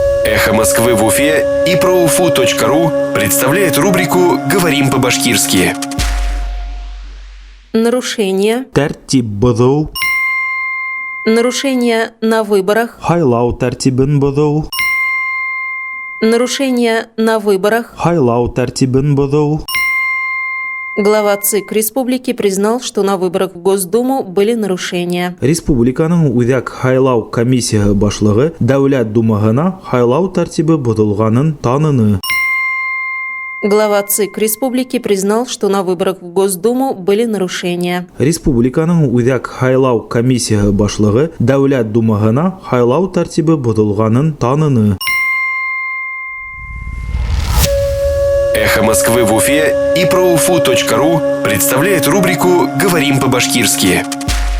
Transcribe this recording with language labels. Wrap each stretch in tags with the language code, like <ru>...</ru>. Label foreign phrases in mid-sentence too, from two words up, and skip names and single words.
<ru>«Эхо Москвы» в Уфе и ProUFU.ru представляет рубрику «Говорим по-башкирски». Нарушение.</ru> <ba>Тәртип бозу.</ba> <ru>Нарушение на выборах.</ru> <ba>Хайлау тәртибен бозу.</ba> <ru>Нарушение на выборах.</ru> <ba>Хайлау тәртибен бозу.</ba> <ru>Глава ЦИК республики признал, что на выборах в Госдуму были нарушения.</ru> <ba>Республиканың үзәк хайлау комиссияһы башлыгы Дәүләт Думаһына хайлау тәртибе бозылганын таныны.</ba> <ru>Глава ЦИК республики признал, что на выборах в Госдуму были нарушения.</ru> <ba>Республиканың үзәк хайлау комиссияһы башлыгы Дәүләт Думаһына хайлау тәртибе бозылганын таныны.</ba> <ru>«Эхо Москвы» в Уфе и ProUFU.ru представляет рубрику «Говорим по-башкирски».</ru>